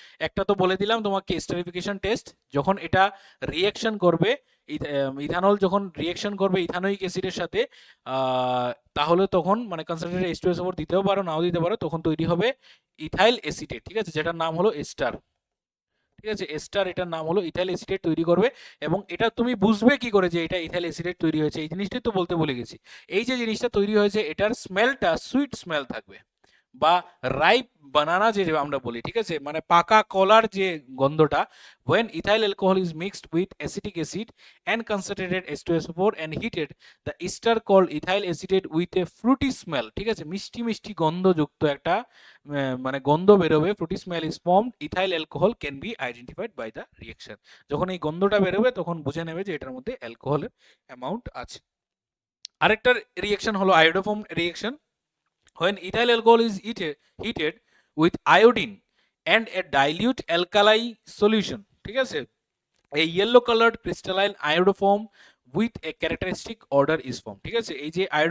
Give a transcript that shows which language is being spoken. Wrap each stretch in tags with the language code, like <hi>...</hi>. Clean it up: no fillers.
<bn>একটা তো বলে দিলাম তোমাকে, এস্টারিফিকেশন টেস্ট, যখন এটা রিঅ্যাকশন করবে, ইথানল যখন রিঅ্যাকশন করবে ইথানোইক অ্যাসিডের সাথে, তাহলে তখন মানে কনসেন্ট্রেটেড H2SO4 দিতেও পারো নাও দিতে পারো, তখন তৈরি হবে ইথাইল অ্যাসিটেট। ঠিক আছে, যেটার নাম হলো এস্টার। ঠিক আছে, এস্টার, এটার নাম হলো ইথাইল অ্যাসিটেট তৈরি করবে। এবং এটা তুমি বুঝবে কি করে যে এটা ইথাইল অ্যাসিটেট তৈরি হয়েছে, এই জিনিসটাই তো বলতে ভুলে গেছি। এই যে জিনিসটা তৈরি হয়েছে এটার স্মেলটা সুইট স্মেল থাকবে, বা রাইপ বানানা যে আমরা বলি, ঠিক আছে, মানে পাকা কলার যে গন্ধটা,</bn> <en>when ethyl alcohol is mixed with acetic acid and concentrated H2SO4 and heated, the ester called ethyl acetate with a fruity smell, ঠিক আছে,</en> <bn>মিষ্টি মিষ্টি গন্ধযুক্ত একটা মানে গন্ধ বেরোবে,</bn> <en>fruity smell is formed, ethyl alcohol can be identified by the reaction।</en> <bn>যখন এই গন্ধটা বেরোবে তখন বুঝে নেবে যে এটার মধ্যে অ্যালকোহলের অ্যামাউন্ট আছে। আরেকটা রিয়েকশন হলো iodoform reaction.</bn> <en>When ethyl alcohol is heated with iodine and a dilute alkali solution, ঠিক আছে, a yellow colored crystalline iodoform with a characteristic order is formed, ঠিক আছে, এই যে</en>